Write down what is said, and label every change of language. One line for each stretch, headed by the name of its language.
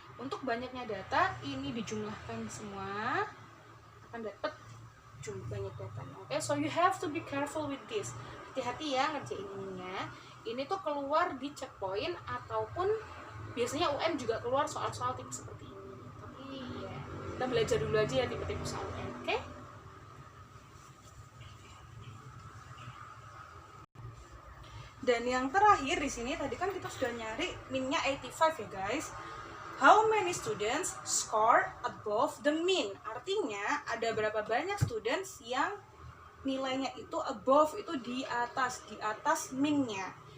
Indonesian: Untuk banyaknya data, ini dijumlahkan semua, akan dapat banyak datanya.
English: Oke, so you have to be careful with this.
Indonesian: Hati-hati ya ngerjain ininya. Ini tuh keluar di checkpoint ataupun biasanya UN juga keluar soal-soal tipe seperti ini. Tapi ya, kita belajar dulu aja ya tipe-tipe soal UN, oke? Dan yang terakhir di sini tadi kan kita sudah nyari minnya 85 ya guys.
English: How many students score above the mean?
Indonesian: Artinya ada berapa banyak students yang nilainya itu
English: above,
Indonesian: itu di atas minnya.